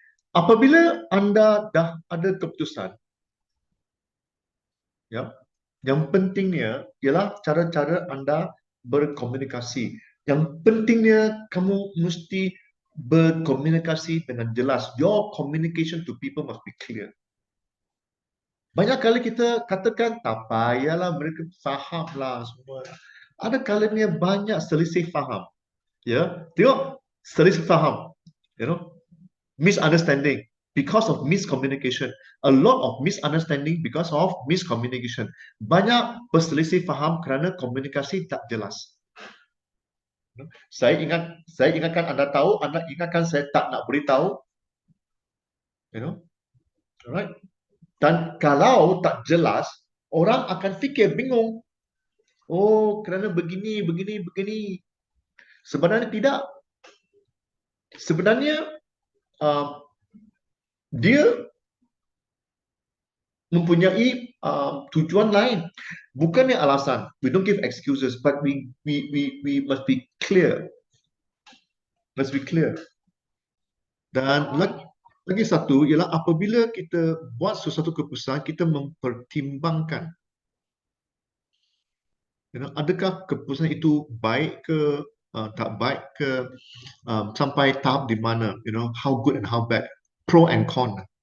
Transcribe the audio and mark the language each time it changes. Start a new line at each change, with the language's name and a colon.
Malay: Apabila anda dah ada keputusan, yang pentingnya ialah cara-cara anda berkomunikasi. Yang pentingnya kamu mesti berkomunikasi dengan jelas.
English: Your communication to people must be clear.
Malay: Banyak kali kita katakan, tak payahlah, mereka fahamlah semua. Ada kalanya banyak selisih faham. Tengok, selisih faham.
English: Misunderstanding because of miscommunication. A lot of misunderstanding because of miscommunication.
Malay: Banyak perselisih faham kerana komunikasi tak jelas. Saya ingatkan anda tahu, anda ingatkan saya tak nak beritahu. Alright. Dan kalau tak jelas, orang akan fikir bingung. Oh, kerana begini, begini, begini. Sebenarnya tidak. Sebenarnya dia mempunyai tujuan lain. Bukannya alasan.
English: We don't give excuses, but we must be clear. Must be clear.
Malay: Dan lagi satu ialah apabila kita buat sesuatu keputusan, kita mempertimbangkan. Adakah keputusan itu baik ke tak baik ke, sampai tahap di mana, how good and how bad, pro and con.